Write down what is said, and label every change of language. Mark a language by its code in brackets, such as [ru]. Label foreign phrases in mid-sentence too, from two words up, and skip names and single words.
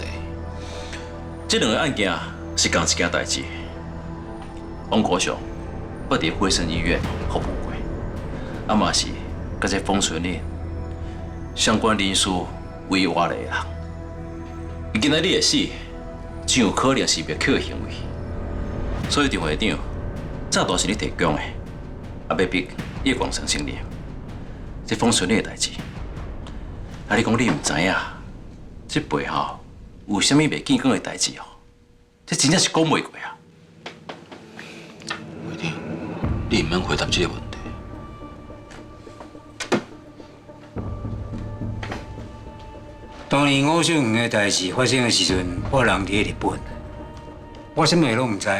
[nan] 这两个案件是同一件代志，王国雄捌伫惠生医院服务过，啊嘛是甲这封存令相关人士违法的人。伊今仔日的死，真有可能是灭口的行为，所以张会长，炸弹是你提供的，啊要逼叶广成承认这封存令的代志。啊，你讲你唔知影，这背后有啥物袂见光的代志哦？这真正是讲袂过啊！会长，你唔免回答这个问题。当年吴秀恒的代志发生的时阵，我人伫日本，我啥物事拢唔知啊。